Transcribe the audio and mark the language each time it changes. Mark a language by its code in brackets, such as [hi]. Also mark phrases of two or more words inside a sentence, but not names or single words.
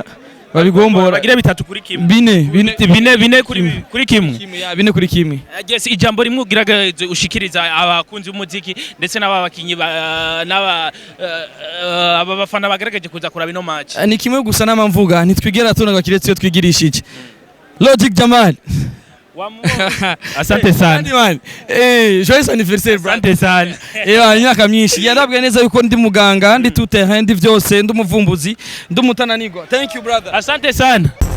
[rn] bagira 3 kuri kimwe 4 kuri kimwe ya 4 kuri kimwe. Yes, ijambo rimwe ugiragaje ushikiriza abakunzi b'umuziki ndetse n'ababakinyi aba bafana bagaragaje kuza kuraba ino match ni kimwe gusa n'amamvuga ntitwigera tunanga kiretse yo twigirishije Logic Jamal. [sw] Asante sana. [fr] Joyeux anniversaire bro. [sw] Asante sana. [rn] Imyaka myinshi. Yarabwiye neza yuko ndi muganga, ndi [fr] tout terrain, [rn] ndi vyose, ndi umuvumbuzi, ndi umutananirwa. [en] Thank you brother. [sw] Asante sana.